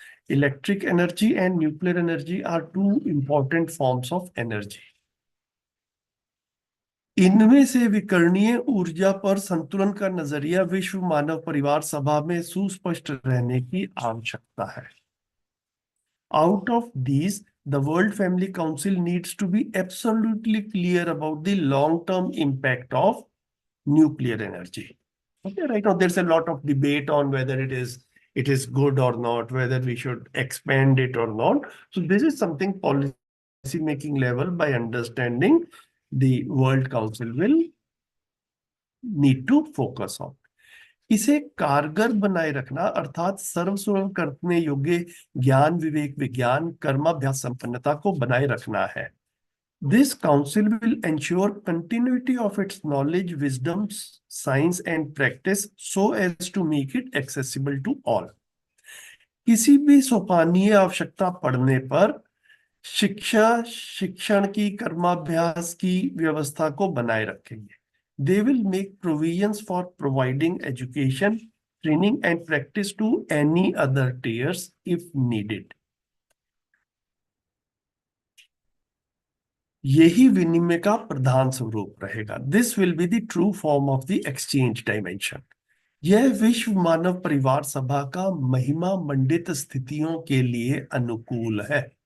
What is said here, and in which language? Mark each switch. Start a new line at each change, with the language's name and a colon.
English: Electric energy and nuclear energy are two important forms of energy.
Hindi: इनमें से विकरणीय ऊर्जा पर संतुलन का नजरिया विश्व मानव परिवार सभा में सुस्पष्ट रहने की आवश्यकता है.
English: Out of these, the World Family Council needs to be absolutely clear about the long-term impact of nuclear energy. Okay, right now there's a lot of debate on whether it is good or not, whether we should expand it or not. So this is something policy making level, by understanding, the World Council will need to focus on.
Hindi: इसे कारगर बनाए रखना अर्थात सर्वस्व करने योग्य ज्ञान विवेक विज्ञान कर्माभ्यास संपन्नता को बनाए रखना है।
English: This council will ensure continuity of its knowledge, wisdom, science and practice so as to make it accessible to all.
Hindi: किसी भी सोपानीय आवश्यकता पड़ने पर शिक्षा शिक्षण की कर्माभ्यास की व्यवस्था को बनाए रखेंगे।
English: They will make provisions for providing education, training and practice to any other tiers if needed.
Hindi: यही विनिमय का प्रधान स्वरूप रहेगा।
English: This will be the true form of the exchange dimension.
Hindi: यह विश्व मानव परिवार सभा का महिमा मंडित स्थितियों के लिए अनुकूल है।